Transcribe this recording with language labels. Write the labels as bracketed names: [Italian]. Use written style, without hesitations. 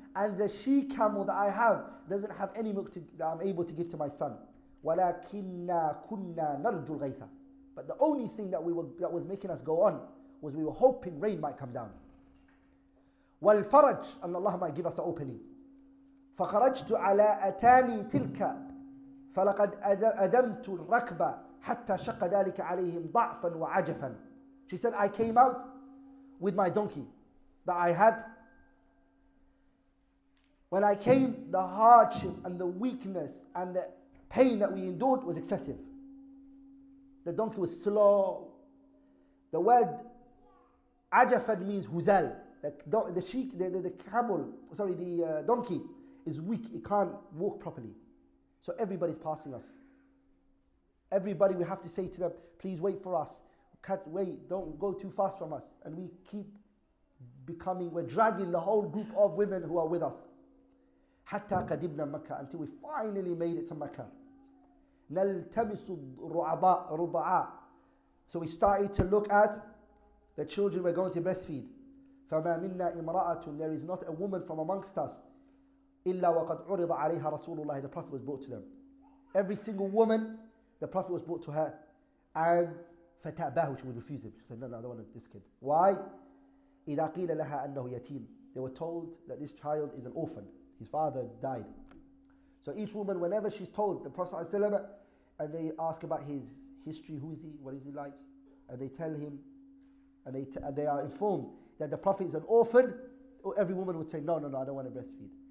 [English] And the she camel that I have doesn't have any milk that I'm able to give to my son. [Arabic] وَلَكِنَّا كُنَّا نَرْجُ الْغَيْثَ. [English] But the only thing that was making us go on was we were hoping rain might come down. [Arabic] والفرج, [English] and Allah might give us an opening. [Arabic] فخرجت على أتاني تلك فلقد أدمت الركب حتى شق ذلك عليهم ضعفا وعجفا. [English] She said, I came out with my donkey that I had. When I came, the hardship and the weakness and the pain that we endured was excessive. The donkey was slow. The word ajafan means huzal. The camel, sorry, the donkey is weak. It can't walk properly. So everybody's passing us. Everybody, we have to say to them, please wait for us. Can't wait, don't go too fast from us. And we keep we're dragging the whole group of women who are with us. [Arabic] حتى قدمنا مكة, [English] until we finally made it to Mecca. [Arabic] نلتمس الرضعاء. [English] So we started to look at the children we're going to breastfeed. [Arabic] فما منا امرأة. [English] There is not a woman from amongst us [Arabic] إلا وقد عرض عليها رسول الله. [English] The Prophet was brought to them. Every single woman, the Prophet was brought to her. And [Arabic] فتأباه, [English] she would refuse him. She said, no, I don't want this kid. [Arabic] Why? إذا قيل لها أنه يتيم. [English] They were told that this child is an orphan. His father died. So each woman, whenever she's told the Prophet ﷺ, and they ask about his history, who is he, what is he like, and they tell him, and they are informed that the Prophet is an orphan, every woman would say, no, I don't want to breastfeed.